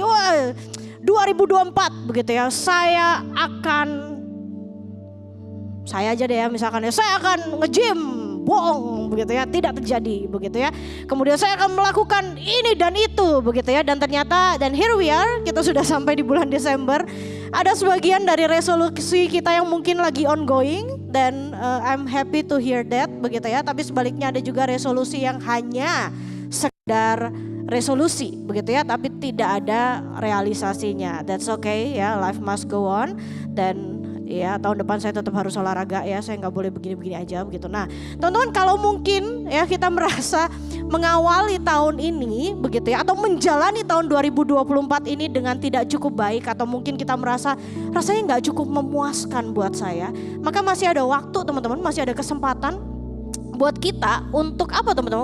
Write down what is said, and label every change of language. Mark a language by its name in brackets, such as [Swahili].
[Indonesian] Wah, 2024 begitu ya. Saya aja deh ya misalkan ya, saya akan nge-gym. Bohong begitu ya, tidak terjadi begitu ya. Kemudian saya akan melakukan ini dan itu begitu ya. Dan ternyata, dan [English] here we are, [Indonesian] kita sudah sampai di bulan Desember. Ada sebagian dari resolusi kita yang mungkin lagi ongoing. [English] Dan I'm happy to hear that [Indonesian] begitu ya. Tapi sebaliknya ada juga resolusi yang hanya sekedar resolusi begitu ya. Tapi tidak ada realisasinya. [English] That's okay ya, life must go on. [Indonesian] Dan ya tahun depan saya tetap harus olahraga ya, saya nggak boleh begini-begini aja begitu. Nah teman-teman, kalau mungkin ya kita merasa mengawali tahun ini begitu ya, atau menjalani tahun 2024 ini dengan tidak cukup baik, atau mungkin kita merasa rasanya nggak cukup memuaskan buat saya, maka masih ada waktu teman-teman, masih ada kesempatan buat kita untuk apa teman-teman?